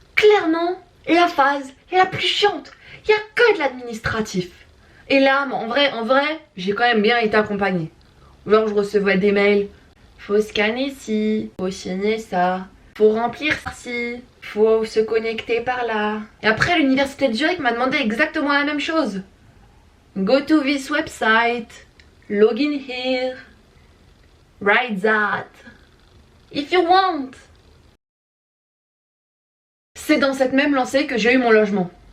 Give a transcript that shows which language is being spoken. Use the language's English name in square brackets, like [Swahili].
[French] Clairement, la phase est la plus chiante. Il n'y a que de l'administratif. Et là, en vrai, j'ai quand même bien été accompagnée. Genre, je recevais des mails. Faut scanner ci, faut signer ça, faut remplir ci, faut se connecter par là. Et après, l'université de Zurich m'a demandé exactement la même chose. [English] Go to this website, log in here, write that, if you want. [French] C'est dans cette même lancée que j'ai eu mon logement.